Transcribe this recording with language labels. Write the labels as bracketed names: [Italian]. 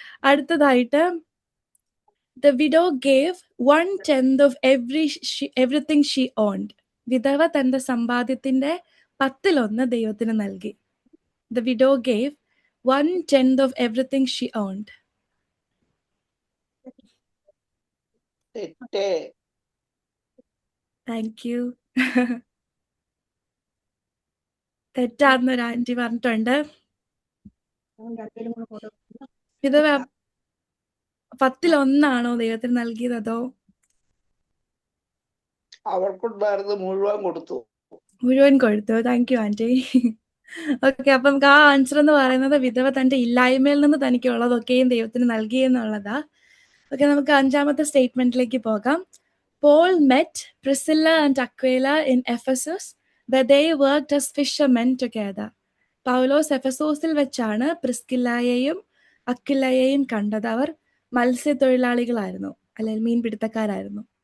[Malayalam] അടുത്തതായിട്ട് [English] The widow gave 1/10 of everything she owned. [Malayalam] വിധവ തന്റെ സമ്പാദ്യത്തിന്റെ 10 ദൈവത്തിന് നൽകി. [English] The widow gave 1/10 of everything she owned. Thank you. [Malayalam] തെറ്റാന്നൊരു anti പറഞ്ഞിട്ടുണ്ട്. വിധവ 10 ദൈവത്തിന് നൽകിയത്, അതോ അവർക്കുണ്ടായിരുന്നത് മുഴുവൻ കൊടുത്തു? മുഴുവൻ കൊടുത്തു. [English] thank you [Malayalam] aunty. ഓക്കെ, അപ്പൊ നമുക്ക് ആ ആൻസർ എന്ന് പറയുന്നത് വിധവ തന്റെ ഇല്ലായ്മയിൽ നിന്ന് തനിക്കുള്ളതൊക്കെയും ദൈവത്തിന് നൽകി എന്നുള്ളതാ. ഓക്കെ, നമുക്ക് 5ാമത്തെ സ്റ്റേറ്റ്മെന്റിലേക്ക് പോകാം. [English] Paul met Priscilla and Aquila in Ephesus, where they worked as fishermen together. [Malayalam] പൗലോസ് എഫെസോസിൽ വെച്ചാണ് പ്രിസ്കില്ലയെയും അക്വിലയെയും കണ്ടത്. അവർ മത്സ്യത്തൊഴിലാളികളായിരുന്നു, അല്ലെങ്കിൽ മീൻപിടുത്തക്കാരായിരുന്നു.